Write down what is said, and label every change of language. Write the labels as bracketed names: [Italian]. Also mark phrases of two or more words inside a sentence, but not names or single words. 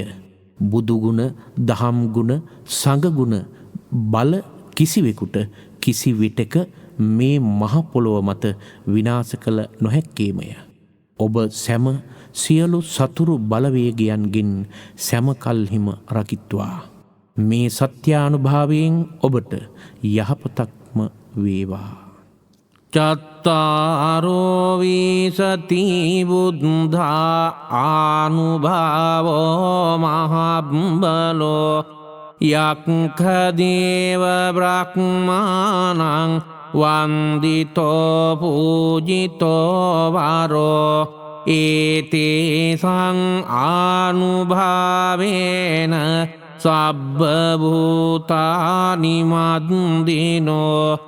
[Sinhala] බුදුගුණ, දහම් ගුණ, සංඝගුණ බල කිසිවෙකුට කිසි විටක මේ මහ පොළොව මත විනාශ කළ නොහැක්කේමය. ඔබ සැම සියලු සතුරු බලවේගයන්ගෙන් සැමකල්හිම රකිත්වා. මේ සත්‍යානුභාවයෙන් ඔබට යහපතක්ම වේවා. [Pali] චත්තාරෝ විසති බුද්ධා ආනුභාවෝ මහබ්බලෝ යක්ඛදේව බ්‍රහ්මාණං වන්දිතෝ පූජිතෝ වරෝ ඒතේසං ආනුභාවේන සබ්බ භූතානි මද්දිනෝ